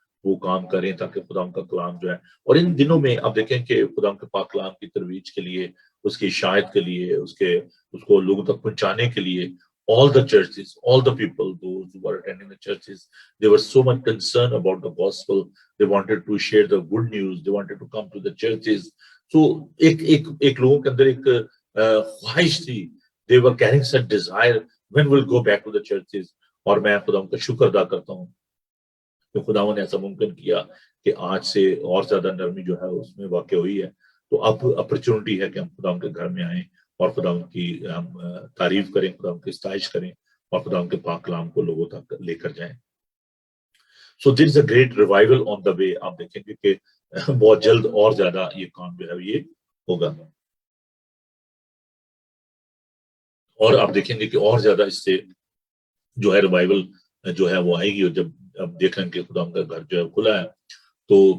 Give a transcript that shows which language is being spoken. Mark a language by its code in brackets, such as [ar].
[ur] وہ کام کریں تاکہ خدا کا کلام جو ہے، اور ان دنوں میں آپ دیکھیں کہ خدا کے پاک کلام کی ترویج کے لیے، اس کی اشاعت کے لیے، اس کو لوگوں تک پہنچانے کے لیے [en] all the churches, all the people, those who were attending the churches, they were so much concerned about the gospel. They wanted to share the good news. They wanted to come to the churches. [ur] So ایک لوگوں کے اندر ایک خواہش تھی. [en] They were carrying such desire, when we'll go back to the churches. [ur] اور میں خدا کا شکر ادا کرتا ہوں کہ خداوند نے ایسا ممکن کیا کہ آج سے اور زیادہ نرمی جو ہے اس میں واقع ہوئی ہے. تو اب اپرچونٹی ہے کہ ہم خدا کے گھر میں آئیں اور خدا کی ہم تعریف کریں، خدا کی ستائش کریں اور خدا کے پاک کلام کو لوگوں تک لے کر جائیں. [en] So there is a great revival on the way. [ur] آپ دیکھیں گے کہ بہت جلد اور زیادہ یہ کام جو ہے یہ ہوگا، اور آپ دیکھیں گے کہ اور زیادہ اس سے جو ہے ریوائول جو ہے وہ آئے گی. اور جب اب دیکھیں کہ خدا کا گھر جو ہے کھلا ہے تو